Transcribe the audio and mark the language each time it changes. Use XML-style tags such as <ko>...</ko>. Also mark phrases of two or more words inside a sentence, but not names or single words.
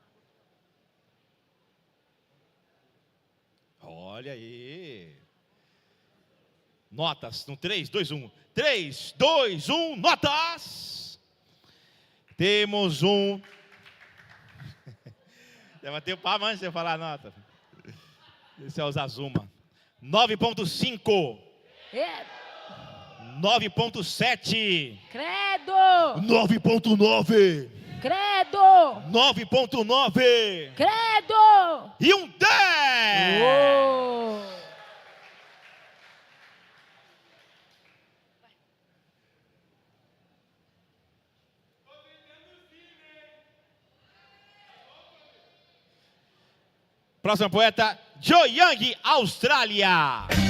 <pt>Olha aí. Notas no 3, 2, 1. 3, 2, 1, notas! Temos um. Levantei o pau antes de eu falar a nota. Esse é o Zazuma. 9.5. 9.7. Credo! 9.9. Credo! 9.9. Credo! E um 10! Uou. Próximo poeta, Joe Young, Austrália.</pt>